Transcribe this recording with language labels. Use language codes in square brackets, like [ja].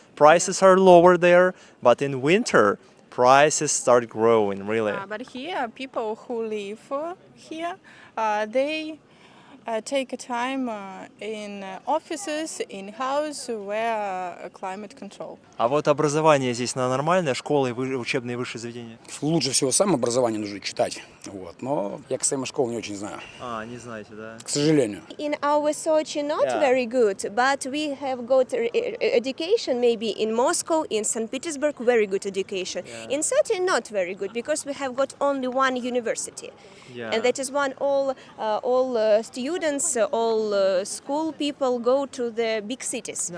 [en] Prices are lower there, but in winter, prices start growing, really. But here, people who live here, they take a time in offices, in house where climate control. [ru] А вот образование здесь нормальное, школы, учебные высшие заведения? Лучше всего самообразование нужно читать. Вот. Но я, кстати, школу не очень знаю, Не знаете, да? к сожалению. [en] In our Sochi, not Yeah. very good, but we have got education maybe in Moscow, in St. Petersburg, very good education. In Sochi, not very good because we have got only one university, and that is one all students, all school people go to the big cities.